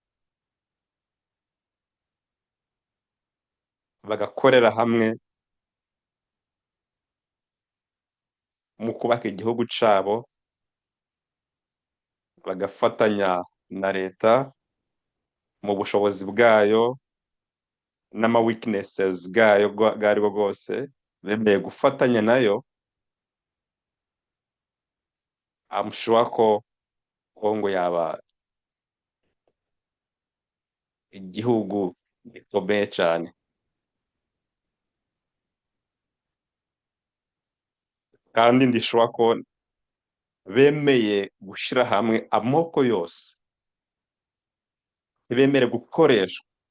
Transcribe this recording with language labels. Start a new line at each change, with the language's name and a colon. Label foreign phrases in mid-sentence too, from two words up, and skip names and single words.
Rundi: bagakorera hamwe mu kubaka igihugu cabo, bagafatanya na leta mu bushobozi bwayo n'ama weaknesses bwayo bwaribo bwose, bemeye gufatanya nayo.
English: I'm sure
Rundi: ko Congo yaba igihugu gikomeye cane, kandi ndi sure ko bemeye gushira hamwe amoko yose, ntibemere gukoreshwa.